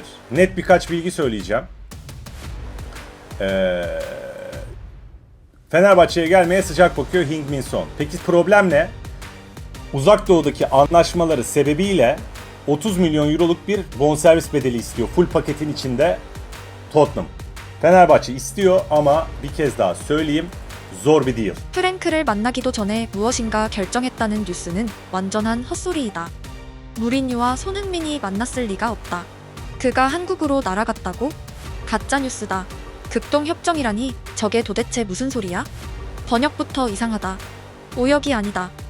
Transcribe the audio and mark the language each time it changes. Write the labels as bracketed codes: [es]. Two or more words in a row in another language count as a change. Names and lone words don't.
[tr] Net birkaç bilgi söyleyeceğim. Fenerbahçe'ye gelmeye sıcak bakıyor Heung-min Son. Peki problem ne? Uzak Doğu'daki anlaşmaları sebebiyle 30 milyon euroluk bir bonservis bedeli istiyor. Full paketin içinde Tottenham. Fenerbahçe istiyor ama bir kez daha söyleyeyim, zor bir deal. [ko] 프랭크를 만나기도 전에 무엇인가 결정했다는 뉴스는 완전한 헛소리이다. 무리뉴와 손흥민이 만났을 리가 없다. 그가 한국으로 날아갔다고? 가짜 뉴스다. 극동 협정이라니 저게 도대체 무슨 소리야? 번역부터 이상하다. 오역이 아니다.